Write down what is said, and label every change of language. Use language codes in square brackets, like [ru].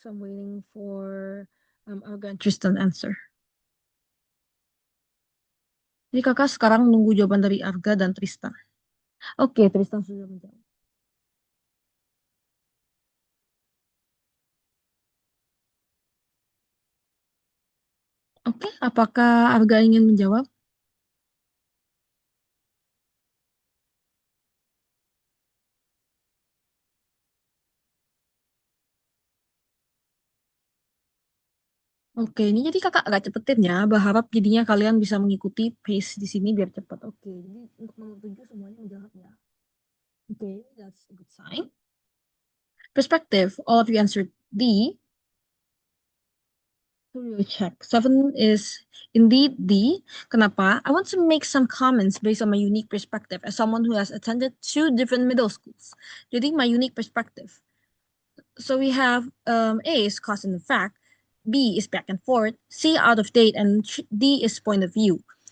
[en] I'm waiting for Arga and Tristan answer. [id] Jadi kakak sekarang nunggu jawaban dari Arga dan Tristan. Oke, Tristan sudah menjawab. Oke, apakah Arga ingin menjawab? Oke, ini jadi kakak agak cepetin ya. Berharap jadinya kalian bisa mengikuti pace di sini biar cepat. Oke, jadi untuk nomor 7 semuanya menjawab ya. [en] Oke, that's a good sign. Perspective, all of you answered D. So we will check. 7 is indeed D. [id] Kenapa? [en] I want to make some comments based on my unique perspective as someone who has attended 2 different middle schools. [id] Jadi [en] my unique perspective. So we have A is cause and effect, B is back and forth, C out of date, and D is point of view.